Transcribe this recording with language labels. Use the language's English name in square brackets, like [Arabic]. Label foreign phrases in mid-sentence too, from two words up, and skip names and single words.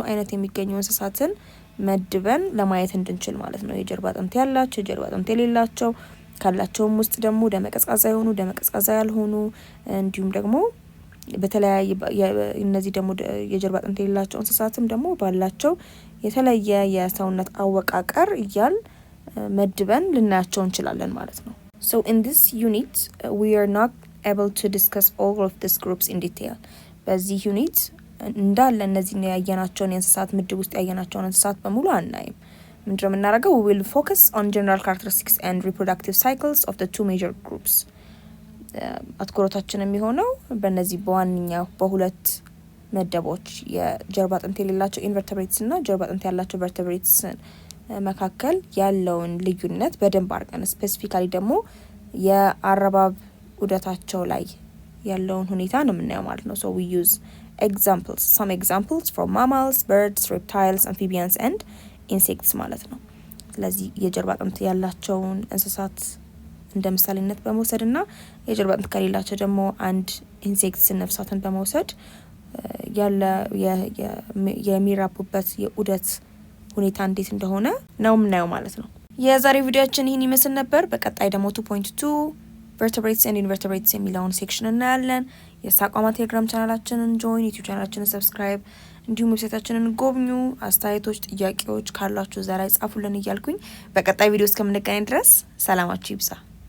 [Amharic] አይነት የሚገኙ እንስሳትን መድበን ለማየት እንድንችል ማለት ነው። የጀርባ አጥንት ያላቸው፣ የጀርባ አጥንት የሌላቸው፣ ካላቸውም ውስጥ ደግሞ ደመቀዝቃዛ የሆኑ፣ ደመቀዝቃዛ ያልሆኑ እንዲሁም ደግሞ በተለያየ እነዚህ ደግሞ የጀርባ አጥንት የሌላቸው እንስሳትም ደግሞ ባላቸው የተለየ የሰውነት አወቃቀር እያል መድበን ልናያቸው እንችላለን ማለት ነው። [English] So in this unit we are not able to discuss all of these groups in detail. [Amharic] በዚህ ዩኒት እንዳለ እነዚህ ያየናቸውን የእንስሳት ምድብ ውስጥ ያየናቸውን እንስሳት በሙሉ አናይም። ምንድነው የምናደርገው? [English] We will focus on general characteristics and reproductive cycles of the two major groups. [Amharic] አትኩሮታችን የሚሆነው በእነዚህ በዋነኛው በሁለት መደቦች የጀርባ አጥንት የሌላቸው ኢንቨርተብሬትስ እና ጀርባ አጥንት ያላቸው ቨርተብሬትስ መካከል ያለውን ልዩነት በደንብ አድርገን ስፔሲፊካሊ ደግሞ የአረባብ ዑደታቸው ላይ ያለውን ሁኔታ ነው የምናየው ማለት ነው። [English] So we use some examples from mammals, birds, reptiles, amphibians and insects [Amharic] ማለት ነው። ስለዚህ የጀርባ አጥንት ያላቸውን እንስሳት እንደ ምሳሌነት በመውሰድ እና የጀርባ አጥንት ከሌላቸው ደግሞ አንድ ኢንሴክትስ ነፍሳትን በመውሰድ ያለ የሚራቡበት የዑደት ሁኔታ እንዴት እንደሆነ ነው የምናየው ማለት ነው። የዛሬ ቪዲዮአችን ይህን ይመስል ነበር። በቀጣይ ደግሞ 2.2 [English] vertebrates and invertebrates [Amharic] የሚለውን ሴክሽን እናያለን። የሳቋማ ቴሌግራም ቻናላችንን ጆይን፣ ዩቲዩብ ቻናላችንን ሰብስክራይብ፣ እንዲሁም ዌብሳይታችንን ጎብኙ። አስተያየቶች፣ ጥያቄዎች ካላችሁ እዛ ላይ ጻፉልን እያልኩኝ በቀጣይ ቪዲዮ እስከምንገናኝ ድረስ ሰላማችሁ ይብዛ።